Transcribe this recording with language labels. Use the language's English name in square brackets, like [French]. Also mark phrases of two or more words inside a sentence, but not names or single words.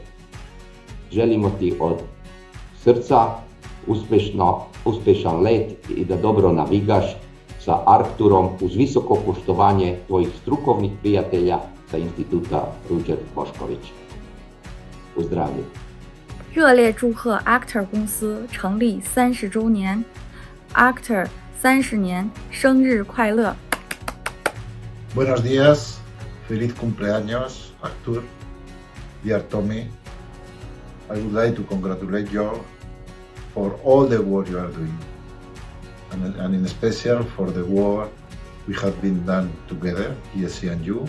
[Croatian] Želimo ti od srca uspješan let i da dobro navigaš sa Arcturom uz visoko poštovanje tvojih strukovnih prijatelja sa instituta Ruđer Bošković. Pozdravljam. [Chinese] 热烈祝贺 Arctur 公司成立30周年 ，Arctur 30年生日快乐 [Spanish] Buenos días, feliz cumpleaños, Arctur, [English] dear Tommy. I would like to congratulate you for all the work you are doing, and in special for the work we have been done together, ESC and you.